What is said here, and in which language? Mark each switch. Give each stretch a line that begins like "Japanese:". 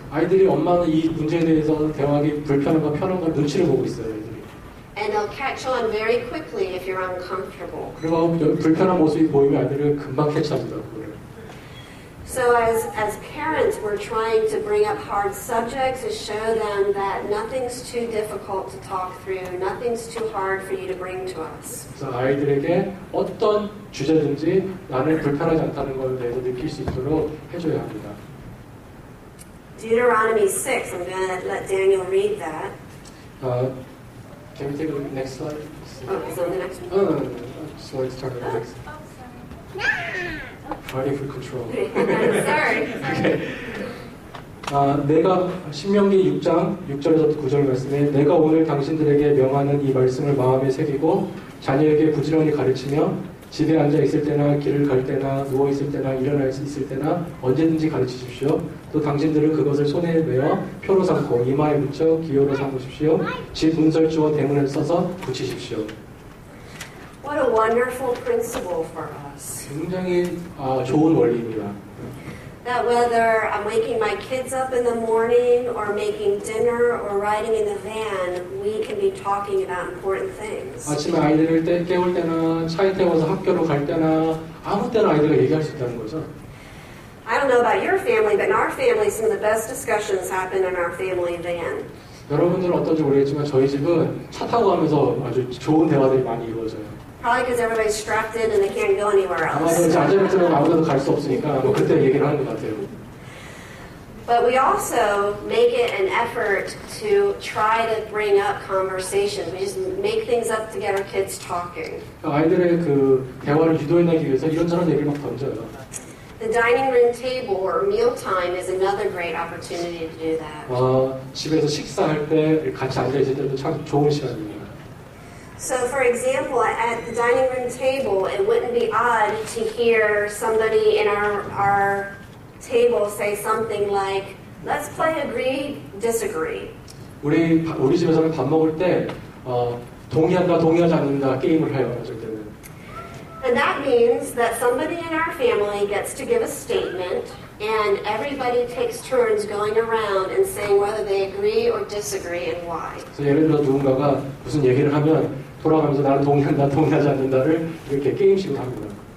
Korean: 아이들이 엄마는 이 문제에 대해서 대화하기 불편한가 편한가 눈치를 보고 있어요. 아이들이.
English: And they'll catch on very quickly if you're uncomfortable.
Korean: 그리고 불편한 모습이 보이면 아이들은 금방 캐치합니다. 그거를.
English: So as parents, we're trying to bring up hard subjects and show them that nothing's too difficult to talk through, nothing's too hard for you to bring to us.
Korean: 그래서 아이들에게 어떤 주제든지 나는 불편하지 않다는 것에 대해서 느낄 수 있도록 해줘야 합니다.
English: Deuteronomy 6, I'm going to let Daniel read that. Can we take a look at the next slide? Oh, it's on the next one. No. So let's turn to the next. Fighting for control. Sorry. Okay.
Korean: 내가 신명기 6장 6절에서 9절 말씀에 내가 오늘 당신들에게 명하는 이 말씀을 마음에 새기고 자녀에게 부지런히 가르치며 집에 앉아 있을 때나 길을 갈 때나 누워 있을 때나 일어나 있을 때나 언제든지 가르치십시오. 또 당신들은 그것을 손에 메어 표로 삼고 이마에 붙여 기호로 삼으십시오. 집 문설주와 대문을 써서 붙이십시오.
English: What a wonderful principle for us.
Korean: 굉장히 좋은 원리입니다.
English: That whether I'm waking my kids up in the morning or making dinner or riding in the van, we can be talking about important things.
Korean: 아침에 아이들을 깨울 때나 차에 태워서 학교로 갈 때나 아무 때나 아이들과 얘기할 수 있다는 거죠.
English: I don't know about your family, but in our family, some of the best discussions happen in our family van.
Korean: 여러분들은 어떤지 모르겠지만 저희 집은 차 타고 가면서 아주 좋은 대화들이 많이 이루어져요.
English: Probably because everybody's strapped in and they can't go anywhere
Korean: 아마도
English: else.
Korean: 이제 앉아있으면 아무데도 갈 수 없으니까 뭐 그때 얘기를 하는 것 같아요.
English: But we also make it an effort to try to bring up conversations. We just make things up to get our kids talking.
Korean: 아이들의 그 대화를 유도해내기 위해서 이런저런 얘기를 막 던져요.
English: The dining room table or mealtime is another great opportunity to do that.
Korean: 집에서 식사할 때 같이 앉아있을 때도 참 좋은 시간입니다.
English: So, for example, at the dining room table, it wouldn't be odd to hear somebody in our table say something like, "Let's play agree, disagree."
Korean: 우리 집에서는 밥 먹을 때 동의한다, 동의하지 않는다 게임을 해요. 어쩔 때는.
English: And that means that somebody in our family gets to give a statement, and everybody takes turns going around and saying whether they agree or disagree and why.
Korean: 그래서 예를 들어 누군가가 무슨 얘기를 하면 돌아가면서 나는 동의한다, 동의하지 않는다를 이렇게 게임식으로 합니다.